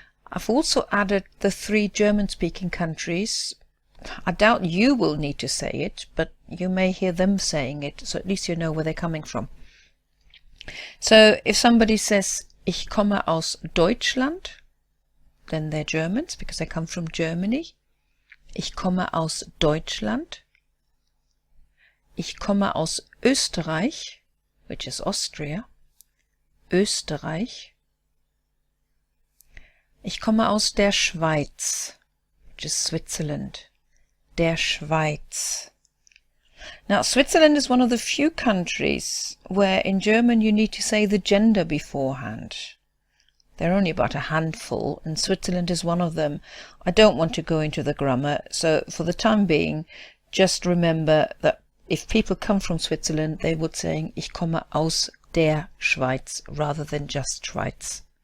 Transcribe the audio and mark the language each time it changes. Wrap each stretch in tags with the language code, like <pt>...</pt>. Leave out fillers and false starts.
<en>I've also added the 3 German-speaking countries. I doubt you will need to say it, but you may hear them saying it, so at least you know where they're coming from. So if somebody says,</en> <de>ich komme aus Deutschland,</de> <en>then they're Germans because they come from Germany.</en> <de>Ich komme aus Deutschland. Ich komme aus Österreich,</de> <en>which is Austria.</en> <de>Österreich. Ich komme aus der Schweiz,</de> <en>which is Switzerland.</en> <de>Der Schweiz.</de> <en>Now, Switzerland is one of the few countries where in German you need to say the gender beforehand. There are only about a handful, and Switzerland is one of them. I don't want to go into the grammar, so for the time being, just remember that if people come from Switzerland, they would say,</en> <de>ich komme aus der Schweiz,</de> <en>rather than just Schweiz.</en>